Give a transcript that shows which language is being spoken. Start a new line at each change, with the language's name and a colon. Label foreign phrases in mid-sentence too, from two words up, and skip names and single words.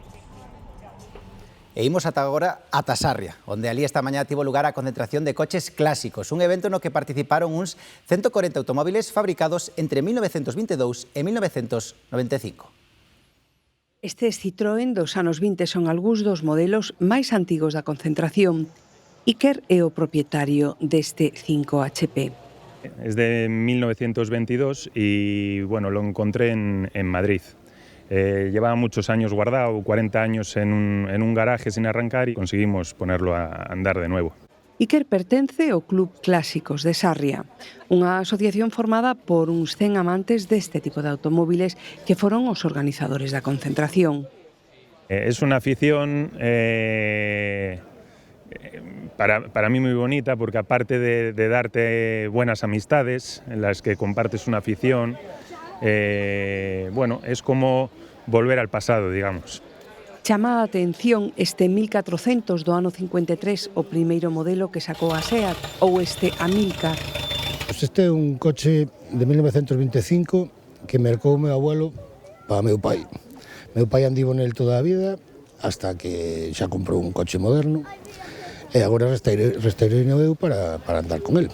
Galician: E imos ata agora ata Sarria, onde ali esta mañá tivo lugar a concentración de coches clásicos, un evento no que participaron uns 140 automóviles fabricados entre 1922 e 1995. Estes Citroën dos anos 20 son algúns dos modelos máis antigos da concentración. Iker é o propietario deste 5HP.
Spanish: Es de 1922 y bueno, lo encontré en Madrid. Llevaba muchos años guardado, 40 años en un garaje sin arrancar y conseguimos ponerlo a andar de nuevo.
Galician: Iker pertence ao Club Clásicos de Sarria, unha asociación formada por uns 100 amantes deste tipo de automóviles que foron os organizadores da concentración.
Spanish: Es una afición para mí muy bonita porque aparte de darte buenas amistades en las que compartes una afición, bueno, es como volver al pasado, digamos.
Galician: Chama a atención este 1400 do ano 53, o primeiro modelo que sacou a SEAT, ou este Amilcar. Este é un coche de 1925 que mercou o meu abuelo para meu pai. Meu pai andivo nel toda a vida hasta que xa comprou un coche moderno e agora restaurei eu para andar con el.